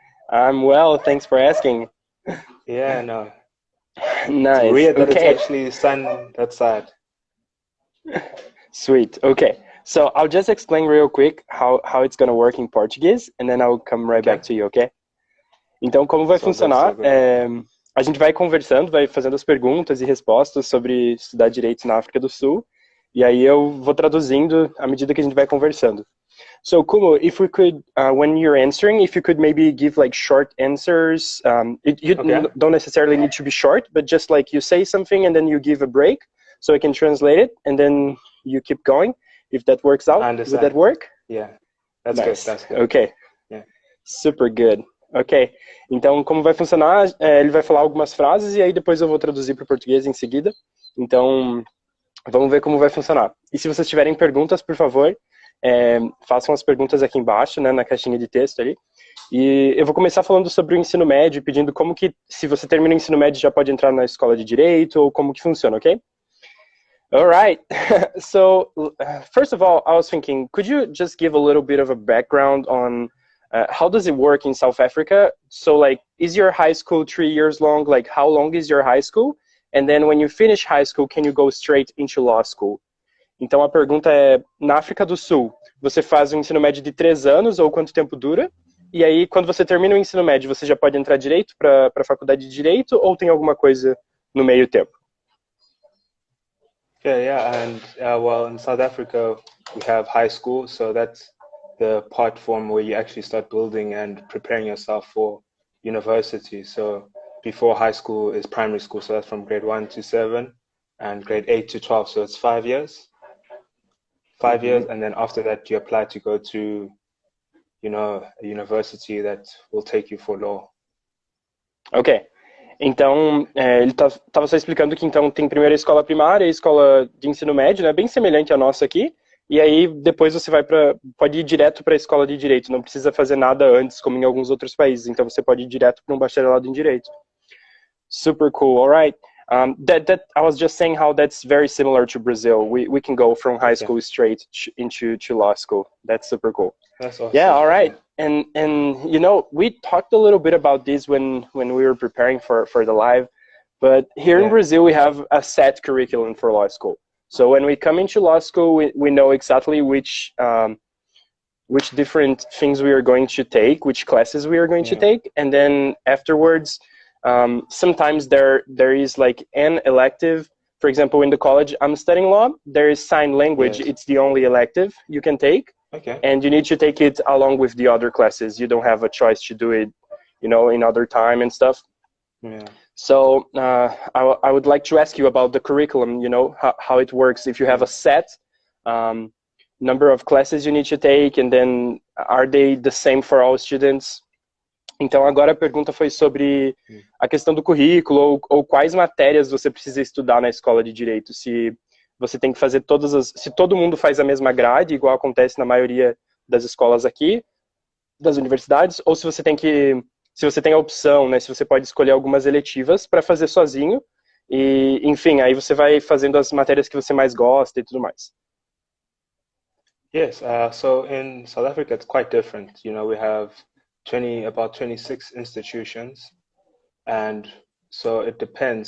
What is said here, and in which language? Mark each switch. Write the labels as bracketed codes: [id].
[en] I'm well, thanks for asking. Yeah, no. Nice. It's weird that Okay. it's actually sun outside. Sweet. Okay. So I'll just explain real quick how it's going to work in Portuguese, and then I'll come right back to you, okay? [pt] Então, como vai funcionar? A gente vai conversando, vai fazendo as perguntas e respostas sobre estudar direito na África do Sul, e aí eu vou traduzindo à medida que a gente vai conversando. [en] So, Khumo, if we could, when you're answering, if you could maybe give like short answers. You don't necessarily need to be short, but just like you say something and then you give a break, so I can translate it, and then you keep going. If that works out, would that work? Yeah, that's nice. Good. That's good. Okay. Yeah. Super good. Ok. [pt] Então, como vai funcionar? Ele vai falar algumas frases e aí depois eu vou traduzir para o português em seguida. Então, vamos ver como vai funcionar. E se vocês tiverem perguntas, por favor, façam as perguntas aqui embaixo, né, na caixinha de texto ali. E eu vou começar falando sobre o ensino médio, pedindo como que, se você termina o ensino médio, já pode entrar na escola de direito, ou como que funciona, ok? [en] All right. So, first of all, I was thinking, could you just give a little bit of a background on how does it work in South Africa? So, like, is your high school 3 years long? Like, how long is your high school? And then when you finish high school, can you go straight into law school? [pt] Então, a pergunta é, na África do Sul, você faz um ensino médio de 3 anos ou quanto tempo dura? E aí, quando você termina o ensino médio, você já pode entrar direito para a faculdade de direito ou tem alguma coisa no meio tempo? [en] Yeah, and well, in South Africa, we have high school, so that's the part form where you actually start building and preparing yourself for university. So before high school is primary school, so that's from grade 1 to 7, and grade 8 to 12, so it's 5 years. 5 years, and then after that you apply to go to, a university that will take you for law. Ok. [pt] Então, ele estava só explicando que então tem primeiro a escola primária e a escola de ensino médio, né, bem semelhante à nossa aqui, e aí depois você pode ir direto para a escola de direito, não precisa fazer nada antes, como em alguns outros países, então você pode ir direto para um bacharelado em direito. [en] Super cool, all right. That I was just saying how that's very similar to Brazil. We can go from high school straight into law school. That's super cool. That's awesome. Yeah, all right. And we talked a little bit about this when we were preparing for the live, but here in Brazil we have a set curriculum for law school. So when we come into law school, we know exactly which different things we are going to take, which classes we are going to take, and then afterwards, sometimes there is like an elective. For example, in the college I'm studying law, there is sign language. Yes. It's the only elective you can take. Okay. And you need to take it along with the other classes. You don't have a choice to do it, in other time and stuff. Yeah. So I would like to ask you about the curriculum, how it works. If you have a set number of classes you need to take, and then are they the same for all students? [pt] Então agora a pergunta foi sobre a questão do currículo ou quais matérias você precisa estudar na escola de direito. Se você tem que fazer se todo mundo faz a mesma grade, igual acontece na maioria das escolas aqui, das universidades, ou se você tem a opção, né, se você pode escolher algumas eletivas para fazer sozinho, e enfim, aí você vai fazendo as matérias que você mais gosta e tudo mais. [en] Yes, so in South Africa it's quite different. We have about 26 institutions, and so it depends.